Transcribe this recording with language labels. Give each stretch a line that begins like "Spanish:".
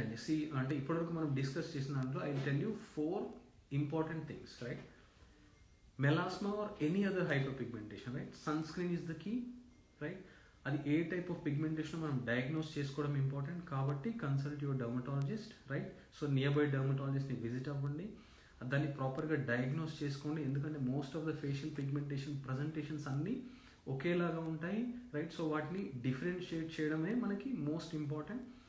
English: And see,
Telugu: అంటే ఇప్పటివరకు మనం డిస్కస్ చేసిన దాంట్లో
English: I will tell you 4 important things, right. Melasma or any other hyperpigmentation, right, sunscreen is the key, right.
Telugu: అది ఏ type of pigmentation మనం diagnose చేసుకోవడం important కాబట్టి
English: Consult your dermatologist, right.
Telugu: So near by డర్మటాలజిస్ట్ని visit అవ్వండి, దాన్ని ప్రాపర్గా diagnose చేసుకోండి. ఎందుకంటే
English: most of the facial pigmentation presentations
Telugu: అన్నీ ఒకేలాగా ఉంటాయి, రైట్. సో వాటిని డిఫరెన్షియేట్ చేయడమే మనకి మోస్ట్ ఇంపార్టెంట్.